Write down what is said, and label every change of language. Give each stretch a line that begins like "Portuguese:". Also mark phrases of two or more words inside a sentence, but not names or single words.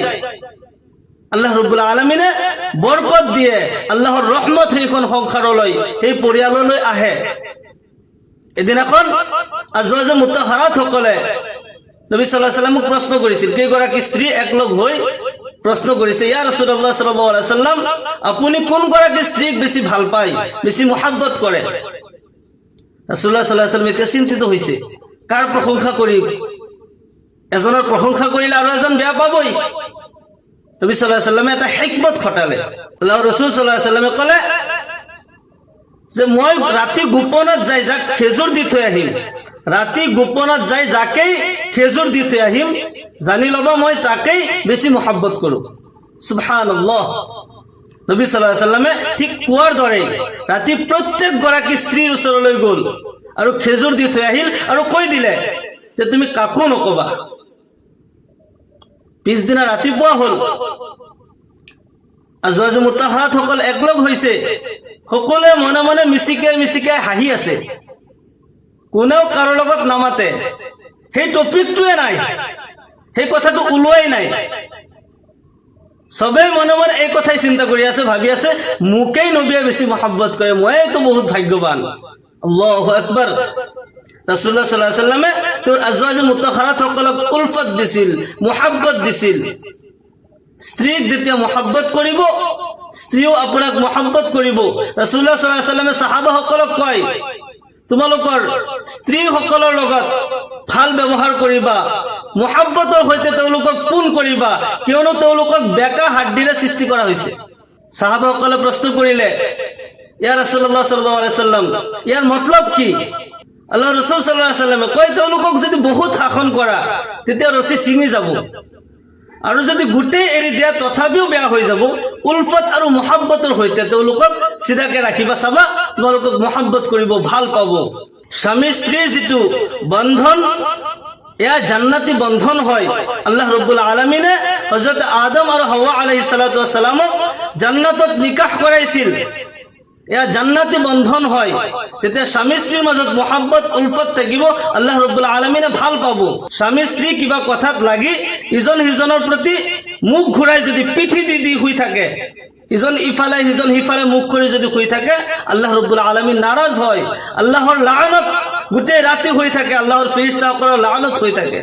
Assamese: আল্লাহ ৰব্বুল আলামিনে বৰকত দিয়ে, আল্লাহৰ ৰহমত সেইখন সংসাৰলৈ, সেই পৰিয়াললৈ আহে। এদিনাখন আজৱাজে মুতাহাৰাত সকলে নবী
Arabic: صلى الله عليه وسلم
Assamese: প্ৰশ্ন কৰিছিল, কেইগৰাকী স্ত্ৰী একলগ হৈ প্ৰশ্ন কৰিছে,
Arabic: يا رسول الله صلى الله عليه وسلم,
Assamese: আপুনি কোন গৰাকী স্ত্ৰীক বেছি ভাল পায়, বেছি মহাব্বত কৰে? ৰাসূলুল্লাহ
Arabic: صلى الله عليه وسلم
Assamese: এতিয়া চিন্তিত হৈছে, কাৰ প্ৰশংসা কৰিম? এজনৰ প্ৰশংসা কৰিলে আৰু এজন বেয়া পাবই। নবী
Arabic: صلى الله عليه وسلم
Assamese: এটা হিকমত খটালে। আল্লাহৰ ৰাসূল
Arabic: صلى الله عليه وسلم
Assamese: ক'লে যে মই ৰাতি গোপনত যাই যাক খেজুৰ দি থৈ আহিম, ৰাতি গোপনত যাই যাকেই খেজুৰ দি থৈ আহিম, জানি ল'ব মই তাকেই বেছি মহাব্বত কৰো। সুবহানাল্লাহ। নবী
Arabic: صلى الله عليه وسلم
Assamese: ঠিক কোৱাৰ দৰে ৰাতি প্ৰত্যেক গৰাকী স্ত্ৰীৰ ওচৰলৈ গ'ল আৰু খেজুৰ দি থৈ আহিল আৰু কৈ দিলে যে তুমি কাকো নকবা। পিছদিনা ৰাতিপুৱা হ'ল, আজৱাজে মুতাহাৰাত সকল একলগ হৈছে, সকলোৱে মনে মনে মিচিকাই মিচিকাই হাঁহি আছে, কোনেও কাৰো লগত নামাতে, সেই টপিকটোৱে নাই, সেই কথাটো ওলোৱাই নাই। সবেই মনে মনে এই কথাই চিন্তা কৰি আছে, ভাবি আছে মোকেই নবীয়ে বেছি মহাব্বত কৰে, মইতো বহুত ভাগ্যৱান।
Arabic: الله أكبر.
Assamese: ৰাসূলুল্লাহ
Arabic: صلى الله عليه وسلم
Assamese: তেওঁৰ আজৱাজে মুতাহাৰাত সকলক উলফত দিছিল, মহাব্বত দিছিল। স্ত্ৰীক যেতিয়া মহাব্বত কৰিব, স্ত্ৰীও আপোনাক মহাব্বত কৰিব। ৰাসূলুল্লাহ
Arabic: صلى الله عليه وسلم
Assamese: সাহাবাসকলক কয়, তোমালোকৰ স্ত্ৰীসকলৰ লগত ভাল ব্যৱহাৰ কৰিবা, মহাব্বতৰ সৈতে তেওঁলোকক পোন কৰিবা, কিয়নো তেওঁলোকক বেকা হাড্ডিৰে সৃষ্টি কৰা হৈছে। সাহাবাসকলে প্ৰশ্ন কৰিলে,
Arabic: يا رسول الله صلى الله عليه وسلم,
Assamese: ইয়াৰ মতলব কি? আল্লাহৰ ৰাসূল
Arabic: صلى الله عليه وسلم
Assamese: কয়, তেওঁলোকক যদি বহুত শাসন কৰা তেতিয়া ৰছী ছিঙি যাব, আৰু যদি গোটেই এৰি দিয়া তথাপিও বেয়া হৈ যাব। উলফত আৰু মহাব্বতৰ সৈতে তেওঁলোকক চিধাকে ৰাখিবা, চাবা তোমালোকক মহাব্বত কৰিব, ভাল পাব। স্বামী স্ত্ৰীৰ যিটো বন্ধন, এয়া জান্নাতি বন্ধন হয়। আল্লাহ ৰব্বুল আলামিনে হযরত আদম আৰু হাৱা
Arabic: عليهما الصلاة والسلام
Assamese: জান্নাতত নিকাহ কৰাইছিল। এয়া জান্নাতি বন্ধন হয়। যেতিয়া স্বামী স্ত্ৰীৰ মাজত মহাব্বত উলফত থাকিব, আল্লাহ ৰব্বুল আলামিনে ভাল পাব। স্বামী স্ত্ৰী কিবা কথাত লাগি ইজন সিজনৰ প্ৰতি মুখ ঘূৰাই যদি পিঠি দি শুই থাকে, ইজন ইফালে সিজন সিফালে মুখ কৰি যদি শুই থাকে, আল্লাহ ৰব্বুল আলামিন নাৰাজ হয়, আল্লাহৰ লানত গোটেই ৰাতি হৈ থাকে, আল্লাহৰ ফেৰেশতাসকলৰ লানত হৈ থাকে।